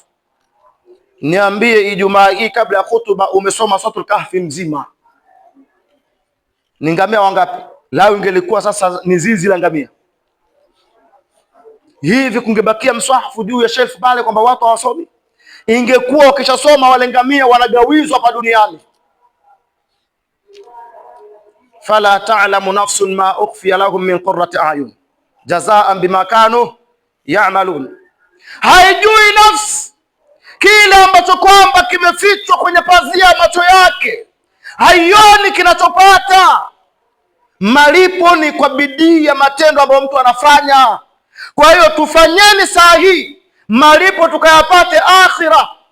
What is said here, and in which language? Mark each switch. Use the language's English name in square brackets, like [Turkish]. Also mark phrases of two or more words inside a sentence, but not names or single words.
[Swahili] Niambie, Ijumaa hii kabla ya khutba umesoma suratul Kahfi mzima, Ni ngamia wangapi? Lao ingelikuwa sasa ni zizi la ngamia, hivi kungebakia mswahafu juu ya shelf pale kwamba watu hawasomi? Ingekuwa wakishasoma wale ngamia wanagawizwa hapa duniani. [Arabic] فلا تعلم نفس ما أخفي لهم من قرة أعين جزاء بما كانوا يعملون. [Swahili] Haijui nafsi kile ambacho kwamba kimefichwa kwenye pazia ya macho yake, haioni kinachopata. Malipo ni kwa bidii ya matendo ambayo mtu anafanya. Kwa hiyo tufanyeni saa hii, malipo tukayapate akhira.